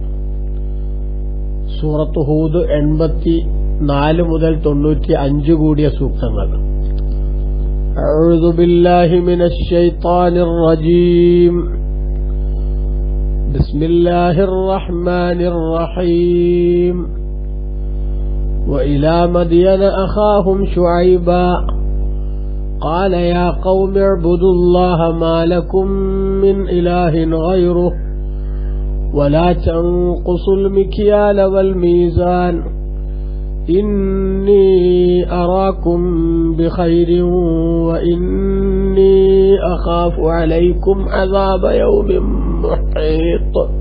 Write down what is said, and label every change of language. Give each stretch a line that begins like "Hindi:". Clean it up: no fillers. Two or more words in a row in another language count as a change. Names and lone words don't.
Malayalam: സൂറത്ത് ഹൂദ് 84 മുതൽ 95 കൂടിയ സൂക്തങ്ങൾ.
Arabic: أعوذ بالله من الشيطان الرجيم. بسم الله الرحمن الرحيم. وإلى مدين أخاهم شعيبا قال يا قوم اعبدوا الله ما لكم من إله غيره ولا تنقصوا المكيال والميزان إني أراكم بخير وإني أخاف عليكم عذاب يوم محيط